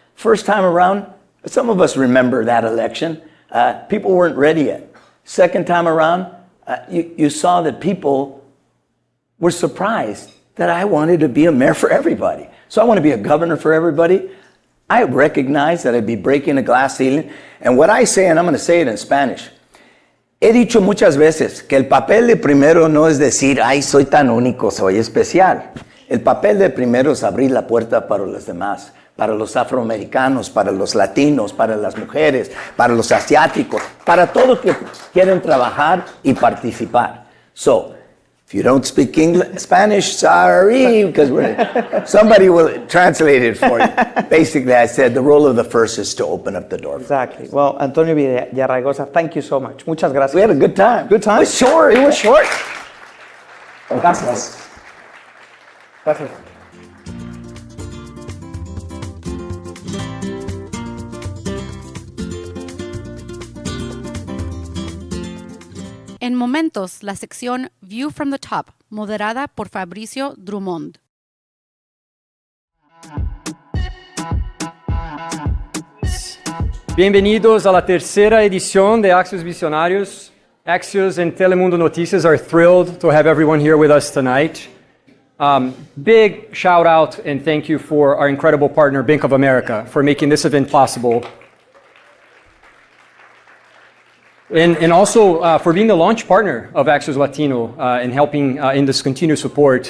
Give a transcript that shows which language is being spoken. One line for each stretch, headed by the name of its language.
English: First time around, some of us remember that election. People weren't ready yet. Second time around, you saw that people were surprised that I wanted to be a mayor for everybody. So I want to be a governor for everybody. I recognize that I'd be breaking a glass ceiling. And what I say, and I'm going to say it in Spanish,
Spanish: he dicho muchas veces que el papel de primero no es decir, ay, soy tan único, soy especial. El papel de primero es abrir la puerta para los demás. Para los afroamericanos, para los latinos, para las mujeres, para los asiáticos, para todos que quieren trabajar y participar.
English: So, if you don't speak Spanish, sorry, because somebody will translate it for you. Basically, I said the role of the first is to open up the door. Exactly. Well, Antonio Villaraigosa, thank you so much.
Spanish: Muchas gracias.
English: We had a good time. Good time? It was short. It was short.
Spanish: Gracias. Gracias. En momentos, la sección View from the Top, moderada por Fabricio Drummond. Bienvenidos a la tercera edición de Axios Visionarios.
English: Axios and Telemundo Noticias are thrilled to have everyone here with us tonight. Big shout out and thank you for our incredible partner, Bank of America, for making this event possible. And also for being the launch partner of Axios Latino and helping in this continued support.